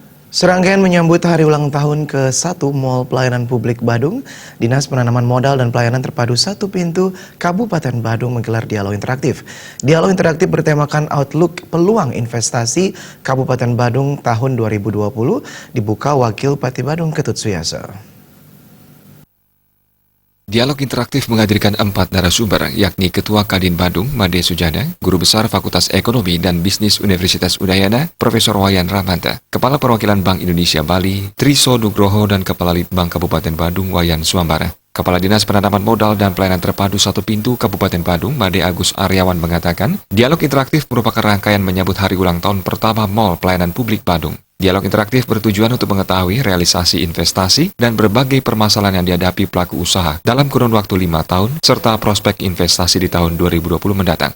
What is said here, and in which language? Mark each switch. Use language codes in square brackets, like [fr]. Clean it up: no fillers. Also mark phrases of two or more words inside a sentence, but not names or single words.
[id] Serangkaian menyambut hari ulang tahun ke-1 Mall Pelayanan Publik Badung, Dinas Penanaman Modal dan Pelayanan Terpadu Satu Pintu Kabupaten Badung menggelar dialog interaktif. Dialog interaktif bertemakan Outlook Peluang Investasi Kabupaten Badung tahun 2020 dibuka Wakil Bupati Badung Ketut Suyasa. Dialog interaktif menghadirkan 4 narasumber, yakni Ketua Kadin Badung, Made Sujana, Guru Besar Fakultas Ekonomi dan Bisnis Universitas Udayana, Profesor Wayan Ramanta, Kepala Perwakilan Bank Indonesia Bali, Triso Nugroho, dan Kepala Litbang Kabupaten Badung, Wayan Suambara. Kepala Dinas Penanaman Modal dan Pelayanan Terpadu Satu Pintu Kabupaten Badung, Made Agus Aryawan mengatakan, dialog interaktif merupakan rangkaian menyambut hari ulang tahun pertama Mall Pelayanan Publik Badung. Dialog interaktif bertujuan untuk mengetahui realisasi investasi dan berbagai permasalahan yang dihadapi pelaku usaha dalam kurun waktu 5 tahun, serta prospek investasi di tahun 2020 mendatang.